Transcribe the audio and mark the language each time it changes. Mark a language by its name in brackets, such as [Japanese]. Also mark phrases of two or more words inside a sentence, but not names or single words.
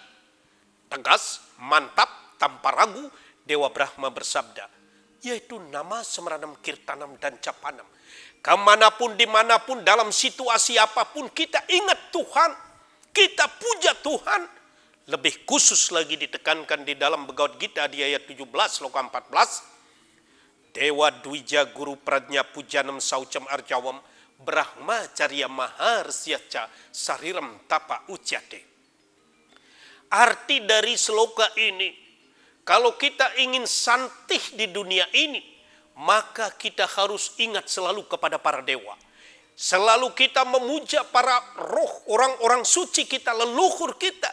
[Indonesian] Tegas, mantap, tanpa ragu, Dewa Brahma bersabda, yaitu nama Semranam, Kirtanam, dan Capanam. Kemanapun, dimanapun, dalam situasi apapun, kita ingat Tuhan, kita puja Tuhan. Lebih khusus lagi ditekankan di dalam Bhagavad Gita di ayat 17, sloka 14. [Sanskrit] Dewa Dwija Guru Pradnya Pujanam Saucam Arjawam, Brahma Carya Maharsyaca Sariram Tapa Ucate. [Indonesian] Arti dari sloka ini, kalau kita ingin santih di dunia ini, maka kita harus ingat selalu kepada para dewa. Selalu kita memuja para roh, orang-orang suci kita, leluhur kita.